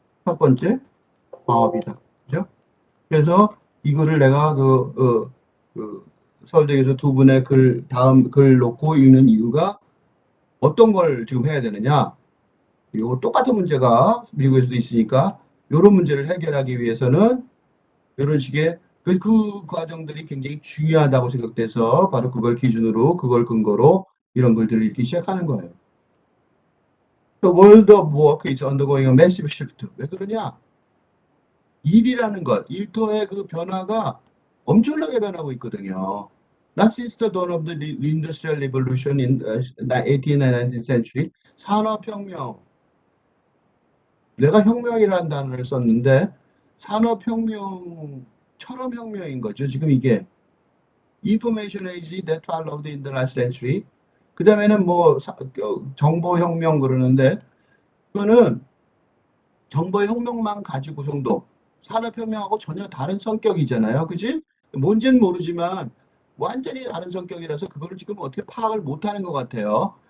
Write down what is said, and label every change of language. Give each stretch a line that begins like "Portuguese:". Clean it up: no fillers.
Korean: 첫 번째 과업이다. 그죠? 그래서 이거를 내가 그 서울대에서 두 분의 다음 글 놓고 읽는 이유가 어떤 걸 지금 해야 되느냐? 이거 똑같은 문제가 미국에서도 있으니까 이런 문제를 해결하기 위해서는 이런 식의 그 과정들이 굉장히 중요하다고 생각돼서 바로 그걸 기준으로 그걸 근거로 이런 글들을 읽기 시작하는 거예요.
English: The world of work is undergoing a massive shift.
Korean: 왜 그러냐? 일이라는 것, 일터의 그 변화가 엄청나게 변하고 있거든요.
English: Not since the dawn of the Industrial Revolution in the 18th and 19th century,
Korean: 산업혁명, 내가 혁명이라는 단어를 썼는데 산업혁명처럼 혁명인 거죠. 지금 이게
English: information age that followed in the last century.
Korean: 그 다음에는 뭐 정보혁명 그러는데 그거는 정보혁명만 가지고 정도 산업혁명하고 전혀 다른 성격이잖아요. 그지? 뭔지는 모르지만 완전히 다른 성격이라서 그거를 지금 어떻게 파악을 못하는 것 같아요.